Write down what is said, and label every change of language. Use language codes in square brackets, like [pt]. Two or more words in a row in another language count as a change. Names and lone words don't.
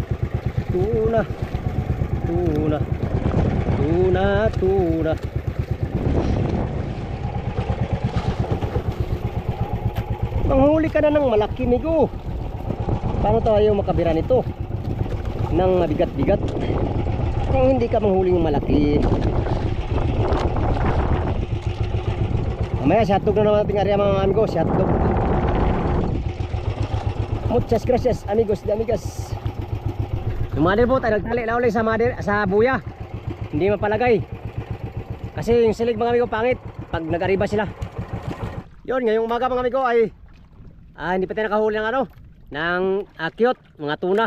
[tl] Manghuli ka na ng malaki, migo. Paano tayo makabira nito ng mabigat-bigat kung hindi ka manghuli ng malaki? Mamaya shotdog na naman ating area mga amigo. Shotdog. [es] Muchas gracias amigos de amigas. [tl] Yung mother boat ay nagtali na ulit sa buya. Hindi mapalagay kasi yung silig mga amigo pangit pag nag-ariba sila. Yun, ngayong umaga mga amigo ay hindi pa tayo nakahuli ng ng cute mga tuna.